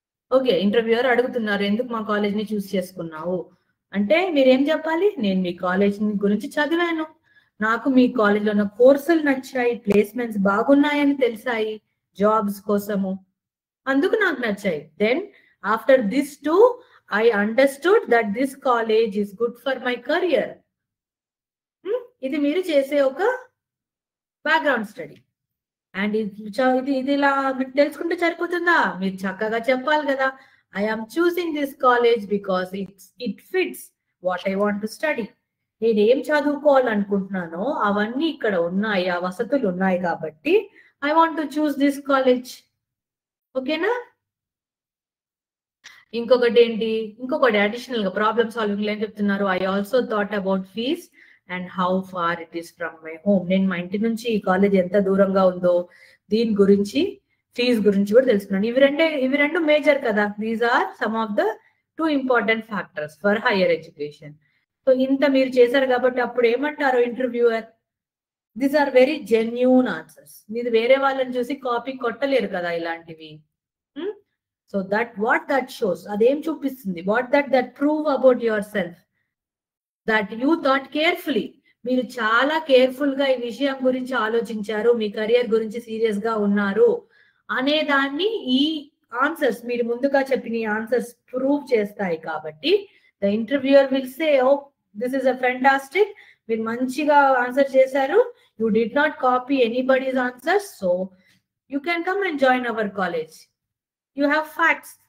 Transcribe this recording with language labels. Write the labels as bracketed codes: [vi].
[te] Okay, interviewer అడుగుతున్నారు ఎందుకు మా కాలేజ్ ని చూస్ చేసుకున్నావు అంటే మీరేం చెప్పాలి, నేను మీ కాలేజ్ గురించి చదివాను, నాకు మీ కాలేజ్ లో ఉన్న కోర్సులు నచ్చాయి, ప్లేస్మెంట్స్ బాగున్నాయని తెలిసాయి జాబ్స్ కోసము, అందుకు నాకు నచ్చాయి. [en] Then after this too I understood that this college is good for my career. [te] ఇది మీరు చేసే ఒక బ్యాక్గ్రౌండ్ స్టడీ. అండ్ ఇది ఇలా మీకు తెలుసుకుంటే సరిపోతుందా? మీరు చక్కగా చెప్పాలి కదా, [en] I am choosing this college because it fits what I want to study. [te] నేను ఏం చదువుకోవాలనుకుంటున్నానో అవన్నీ ఇక్కడ ఉన్నాయి, ఆ వసతులు ఉన్నాయి కాబట్టి [en] I want to choose this college. [te] ఓకేనా? ఇంకొకటి అడిషనల్ గా ప్రాబ్లమ్ సాల్వింగ్ ఏం చెప్తున్నారు, [en] I also thought about fees and how far it is from my home. [te] నేను మా ఇంటి నుంచి ఈ కాలేజ్ ఎంత దూరంగా ఉందో, దీని గురించి ఫీజ్ గురించి కూడా తెలుసుకున్నాను. ఇవి రెండు మేజర్ కదా, [en] These are some of the 2 important factors for higher education. [te] So ఇంత మీరు చేశారు కాబట్టి అప్పుడు ఏమంటారు interviewer, [en] These are very genuine answers. [te] మీరు వేరే వాళ్ళని చూసి కాపీ కొట్టలేరు కదా ఇలాంటివి. [en] So what that shows, [te] adem చూపిస్తుంది, [en] what that prove about yourself, that you thought carefully. [te] మీరు చాలా కేర్ఫుల్ గా ఈ విషయం గురించి ఆలోచించారు, మీ కెరియర్ గురించి సీరియస్ గా ఉన్నారు అనే దాన్ని ఈ ఆన్సర్స్, మీరు ముందుగా చెప్పిన ఆన్సర్స్ ప్రూవ్ చేస్తాయి. [en] కాబట్టి the interviewer will say, oh this is a fantastic, [te] మీరు మంచిగా ఆన్సర్ చేశారు, [en] You did not copy anybody's answers, so you can come and join our college. You have facts.